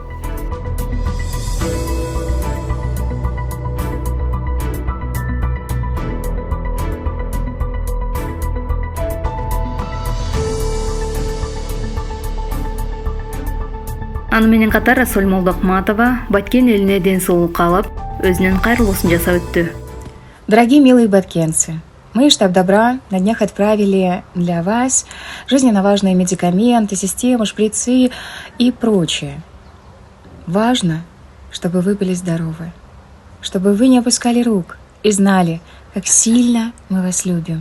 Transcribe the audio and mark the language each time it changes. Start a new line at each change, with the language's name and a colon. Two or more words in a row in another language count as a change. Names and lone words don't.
Kyrgyz: Аны менен катар Асөл Молдохматова Баткен элине ден соолук каалап, өзүнүн кайрылуусун жасап өттү.
Russian: Дорогие милые баткенцы, мы, штаб Добра, на днях отправили для вас жизненно важные медикаменты, системы, шприцы и прочее. Важно, чтобы вы были здоровы, чтобы вы не опускали рук и знали, как сильно мы вас любим.